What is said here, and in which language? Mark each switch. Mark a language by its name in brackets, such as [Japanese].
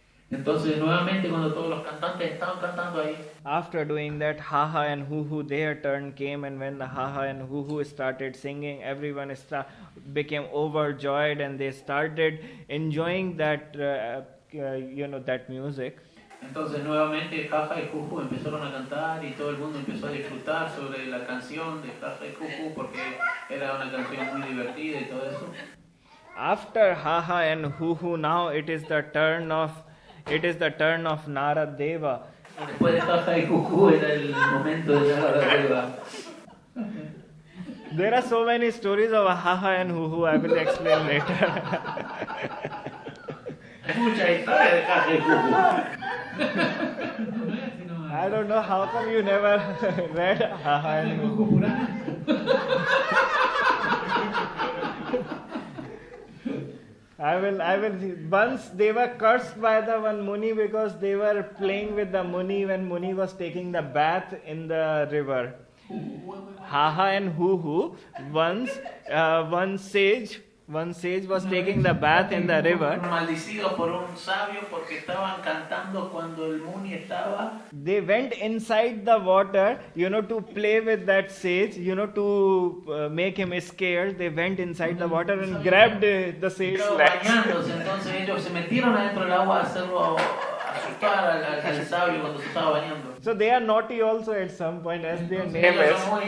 [Spanish] entonces nuevamente cuando todos los cantantes estaban cantando ahí, [English] after doing that, Jaja and Juju, their turn came, and when the Jaja and Juju started singing, everyone became overjoyed and they started enjoying that that music. [Spanish] Entonces nuevamente Jaja y Juju empezaron a cantar y todo el mundo empezó a disfrutar sobre la canción de Jaja y Juju porque era una canción muy divertida y todo eso. [English] After Jaja and Juju, now it is the turn of Naradeva. [Spanish] Después de Jaja y Juju era el momento de Naradev. [English] There are so many stories of Jaja and Juju. I will explain later. [Spanish] Hay mucha historia de Jaja y Juju. [English] I don't know how come you never read Jaja and Juju. I will. Once they were cursed by the one Muni because they were playing with the Muni when Muni was taking the bath in the river. Jaja and Juju. Once one sage was taking the bath in the river. [Spanish] Maldecido por un sabio porque estaban cantando cuando el Muni estaba. [English] They went inside the water, to play with that sage, to make him scared. They went inside the water and grabbed the sage's legs. [Spanish] Entonces ellos se metieron adentro del agua a hacerlo asustar al sabio cuando se estaba bañando. [English] So they are naughty also at some point, as their name is.